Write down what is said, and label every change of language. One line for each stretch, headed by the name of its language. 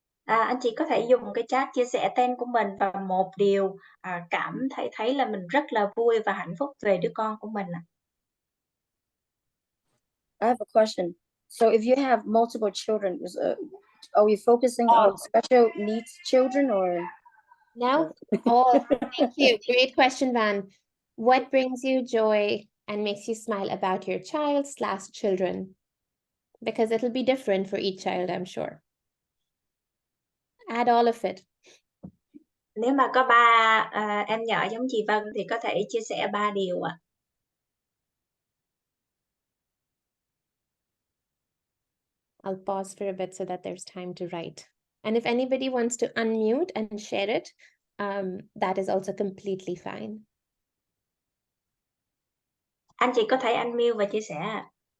Vietnamese: Anh chị có thể dùng cái chat chia sẻ tên của mình và một điều cảm thấy là mình rất là vui và hạnh phúc về đứa con của mình.
English: I have a question. So if you have multiple children, are we focusing on special needs children or? No? Oh, thank you. Great question, Van. What brings you joy and makes you smile about your child/children? Because it'll be different for each child, I'm sure. Add all of it.
Vietnamese: Nếu mà có em nhỏ giống chị Vân thì có thể chia sẻ 3 điều ạ.
English: I'll pause for a bit so that there's time to write. And if anybody wants to unmute and share it, that is also completely fine.
Vietnamese: Anh chị có thể unmute và chia sẻ ạ.